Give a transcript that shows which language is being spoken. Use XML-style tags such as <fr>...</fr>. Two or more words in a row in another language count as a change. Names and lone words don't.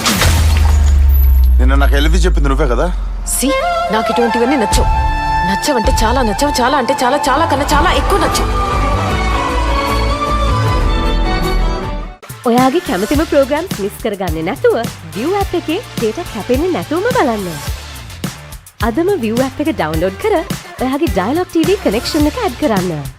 <te>నిన్న నాకు ఎల్వి చెప్పింది నువ్వే కదా? సి నాకు ఇటువంటివన్నీ నచ్చవు. నచ్చవంటే చాలా నచ్చవు, చాలా అంటే చాలా చాలా కన్నా చాలా ఎక్కువ నచ్చవు.</te> <si>ඔයාගේ කැමතිම</si> <en>programs miss</en> <si>කරගන්නේ නැතුව ViU app එකේ data කැපෙන්නේ නැතුවම බලන්න. අදම ViU app එක ඩවුන්ලෝඩ් කර ඔයාගේ Dialog TV කනෙක්ෂන් එක ඇඩ් කරන්න.</si>